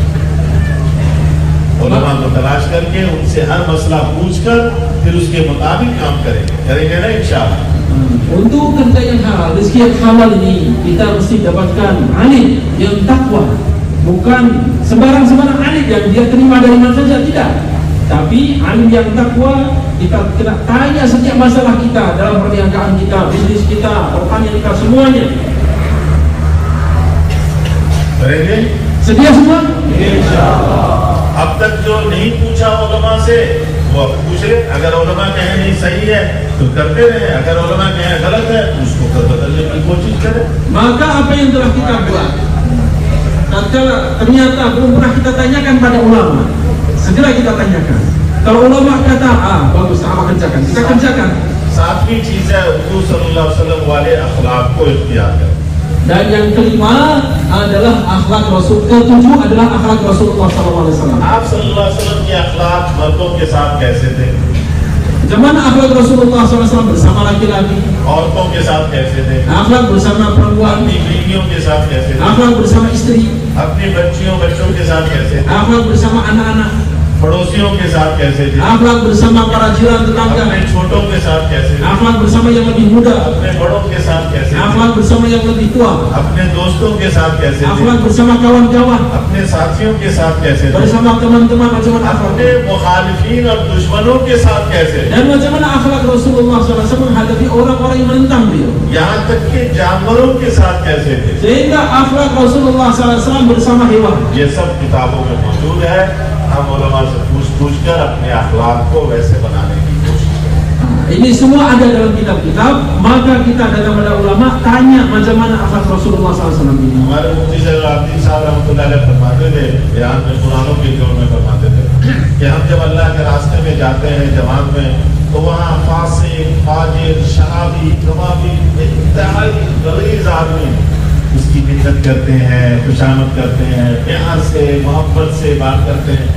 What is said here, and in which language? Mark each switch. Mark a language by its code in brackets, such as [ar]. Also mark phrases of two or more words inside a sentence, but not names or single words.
[ur] علما کو تلاش کر کے ان سے ہر مسئلہ پوچھ کر پھر اس کے مطابق کام کریں گے نا ان شاء اللہ. [ms] Untuk kerja yang halal, rezeki yang halal ini kita mesti dapatkan alim yang takwa, bukan sembarang alim yang dia terima dari mana saja, tidak. Tapi alim yang takwa, kita kena tanya setiap masalah kita dalam perniagaan kita, bisnis kita, pertanian kita, semuanya. [ur] करेंगे [ms] Sedia semua? [ur] इंशाअल्लाह। اب تک جو نہیں پوچھا علما سے وہ اب پوچھ لے، اگر علما کہے نہیں صحیح ہے تو کرتے رہے، اگر علما کہے غلط ہے اس کو بدلنے کی کوشش کریں. [ms] Maka apa yang telah kita buat, tatkala ternyata belum pernah kita tanyakan pada ulama, segera kita tanyakan. Kalau ulama kata, bagus, apa kerjakan, kita kerjakan. [ur] 7ویں چیز ہے حضور [ar] صلى الله عليه وسلم [ur] والے اخلاق کو اختیار کریں. [ms] Dan yang kelima adalah akhlak Rasul. Ketujuh adalah akhlak Rasulullah SAW. [ur] आप [ar] صلى الله عليه وسلم [ur] کے اخلاق مردوں کے ساتھ کیسے تھے, [ms] Bagaimana akhlak Rasulullah SAW bersama laki-laki, [ur] عورتوں کے ساتھ کیسے تھے, [ms] akhlak bersama perempuan, [ur] اپنی بیویوں کے ساتھ کیسے تھے, [ms] akhlak bersama istri, [ur] اپنی بچوں کے ساتھ کیسے تھے, [ms] akhlak bersama anak-anak, [ur] پڑوسیوں کے ساتھ کیسے تھے, [ms] akhlak bersama para jiran tetangga, [ur] اپنے چھوٹوں کے ساتھ کیسے تھے, [ms] akhlak bersama yang lebih muda, [ur] اپنے بڑوں کے ساتھ کیسے تھے, [ms] akhlak bersama yang lebih tua, [ur] اپنے دوستوں کے ساتھ کیسے تھے, [ms] akhlak bersama kawan-kawan, [ur] اپنے ساتھیوں کے ساتھ کیسے تھے, [ms] bersama teman-teman, bagaimana akhlak. [ur] اپنے مخالفین اور دشمنوں کے ساتھ کیسے تھے, [ms] Dan bagaimana akhlak Rasulullah SAW menghadapi orang-orang yang menentang beliau. [ur] یہاں تک کہ جانوروں کے ساتھ کیسے تھے. [ms] Sehingga akhlak Rasulullah SAW bersama hewan. [ur] یہ سب کتابوں میں موجود ہے۔ ہم علما سے پوچھ کر اپنے اخلاق کو ویسے بنانے کی کوشش کریں. [ms] Ini semua ada dalam kitab-kitab. Maka kita datang pada ulama, tanya macam mana akhlak Rasulullah SAW ini. [ur] ہمارے مفتی صاحب [ar] رحمۃ اللہ علیہ [ur] فرماتے تھے، یہاں میں قرآنوں کے زور میں فرماتے تھے کہ ہم جب اللہ کے راستے میں جاتے ہیں جماعت میں، تو وہاں فاسق، فاجر، شرابی، کبابی، انتہائی غلیظ آدمی اس کی منت کرتے ہیں، خوشامد کرتے ہیں، پیار سے محبت سے بات کرتے ہیں.